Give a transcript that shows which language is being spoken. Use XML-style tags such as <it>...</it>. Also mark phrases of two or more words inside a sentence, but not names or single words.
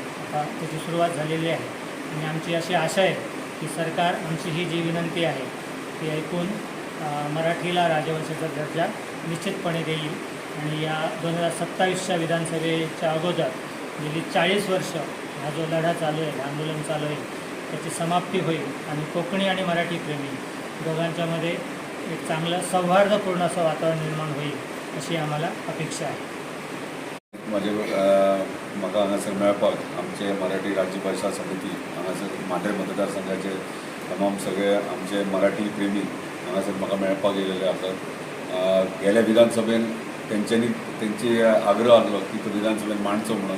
<mr>आता त्याची सुरुवात झालेली आहे आणि आमची अशी आशा आहे की सरकार आमची ही जी विनंती आहे ती ऐकून मराठीला राजभाषेचा दर्जा निश्चितपणे देईल आणि या 2027च्या विधानसभेच्या अगोदर गेली 40 वर्ष हा जो लढा चालू आहे आंदोलन चालू आहे त्याची समाप्ती होईल आणि कोकणी आणि मराठी प्रेमी दोघांच्यामध्ये एक चांगलं सौहार्दपूर्ण असं वातावरण निर्माण होईल अशी आम्हाला अपेक्षा आहे.</mr> <kok>म्हाका हांगासर मेळपाक आमचे मराठी राज्यभाषा समिती हांगासर मांद्रे मतदारसंघाचे तमाम सगळे आमचे मराठी प्रेमी हांगासर म्हाका मेळपाक येयलेले आसात. गेल्या विधानसभेन तेंची आग्रह आसलो की तो विधानसभेन मांडचो म्हणून.</kok>